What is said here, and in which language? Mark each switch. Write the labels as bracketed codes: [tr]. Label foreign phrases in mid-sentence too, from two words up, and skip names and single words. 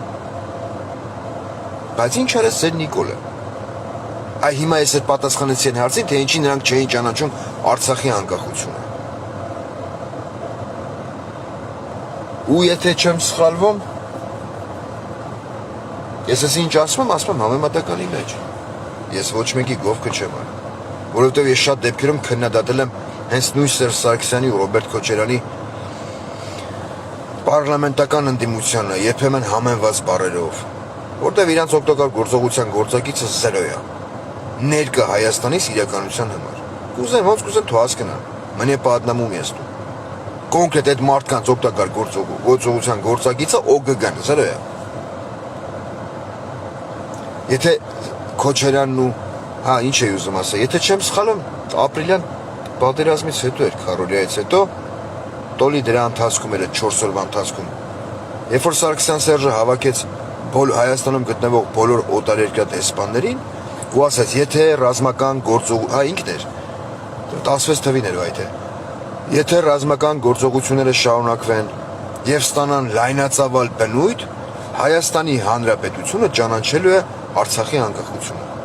[hy] Բայց ինչ արեց Սեր Նիկոլը։ Այ հիմա ես այդ պատասխանեցի այն հարցին, թե ինչի նրանք չէին ճանաչում Արցախի անկախությունը։ Ու եթե չեմ սխալվում, ես ինչ ասում եմ համեմատականի մեջ։ Ես ոչ մեկի գովքը չեմ արել, որովհետև ես շատ դեպքերում քննադատել եմ հենց նույն Սերժ Սարգսյանի ու Ռոբերտ Քոչարյանի պարլամենտական ընդդիմությանը, երբեմն համեմված բառերով, որտեղ իրանց օգտակար գործողության գործակիցը 0 է։ Ներկա Հայաստանից իրականության համար։ Կուզեն ոնց կուզեն թող հասկանան, մնե [ru] по одному месту։ [hy] Կոնկրետ այդ մարդկանց օգտակար գործողության գործակիցը ՕԳԳ-ն 0 է։ Եթե Քոչարյանն ու ինչ էի ուզում ասել, եթե չեմ սխալվում, ապրիլյան պատերազմից հետո էր, քարորիայից հետո, տոլի դրա ընթացքում էր 4 օրվա ընթացքում։ Երբ որ Սարգսյան Սերժը հավաքեց Հայաստանում գտնվող բոլոր օտարերկրյա դեսպաններին ու ասաց, եթե ռազմական ինքն էր 16 թվին էր այդ է։ Եթե ռազմական գործողությունները շարունակվեն եւ ստանան լայնածավալ բնույթ, Հայաստանի Հանրապետությունը ճանաչելու է Արցախի անկախությունը։